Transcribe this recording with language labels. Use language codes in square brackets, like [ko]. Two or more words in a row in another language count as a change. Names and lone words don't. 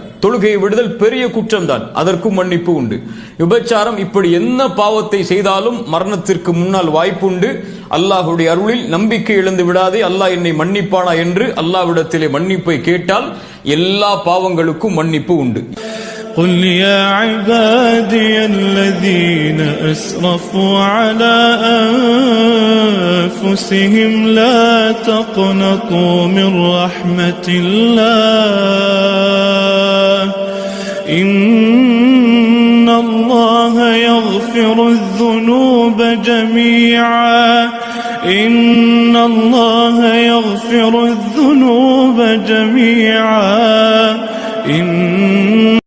[ta] தொழுகையை விடுதல் பெரிய குற்றம் தான், அதற்கும் மன்னிப்பு உண்டு. விபச்சாரம், இப்படி என்ன பாவத்தை செய்தாலும் மரணத்திற்கு முன்னால் வாய்ப்பு உண்டு. அல்லாஹுடைய அருளில் நம்பிக்கை இழந்து விடாதே, அல்லாஹ் என்னை மன்னிப்பானா என்று அல்லாஹ்விடத்திலே மன்னிப்பை கேட்டால் எல்லா பாவங்களுக்கும் மன்னிப்பு உண்டு. [ar] قل يا عبادي الذين أسرفوا على أنفسهم لا تقنطوا من رحمة الله إن الله يغفر الذنوب جميعا إن الله يغفر الذنوب جميعا